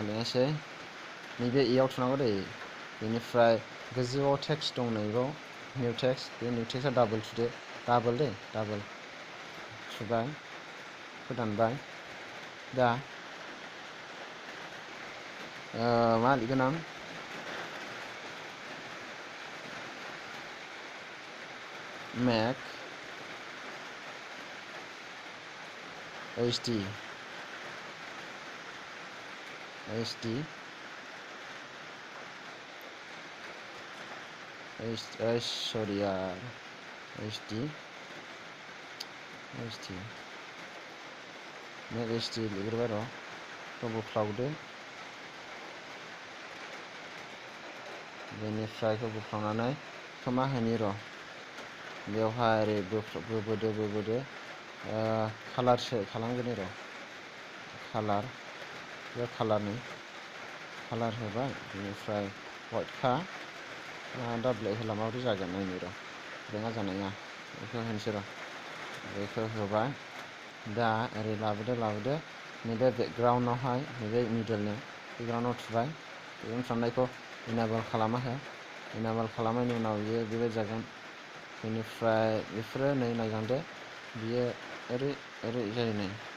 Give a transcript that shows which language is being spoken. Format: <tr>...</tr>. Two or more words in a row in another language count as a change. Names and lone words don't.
<brx>लिरनोसै नैबे इयाव थुनांगौ दै बेनिफ्राय गोजौआव टेक्स्ट दं नैबाव</brx> <en>new text</en> <brx>बे निउ टेक्स्टआ डाबल थुदो डाबल थुबाय फोदानबाय दा मा लिरगोन आं</brx> <en>make HD</en> <brx>sorry यार HD</brx> <en>make HD</en> <brx>लिरग्रोबाय र' बेखौ बोफ्लावदो बेनिफ्राय बेखौ बोफ्लावनानै बेखौ मा होनि र' बेवहाय ओरै बोबोदो कालार खालामगोन र' कालार होबाय बेनिफ्राय वाइटखा दा ब्लेक होला माबोरै जागोन नायनि र' ब्लेकआ जानाय नङा बेखौ होनोसै र' बेखौ होबाय दा ओरै लाबोदो नैबे बेकग्राउन्डआवहाय नैबे मिडलनि बेकग्राउन्डआव थुबाय बेकग्राउन्ड थुनायखौ इनेबल खालामनायनि उनाव बियो बेबायदि जागोन बेनिफ्राय बेफोरो नै नायलांदो बियो ओरै जायो नै</brx>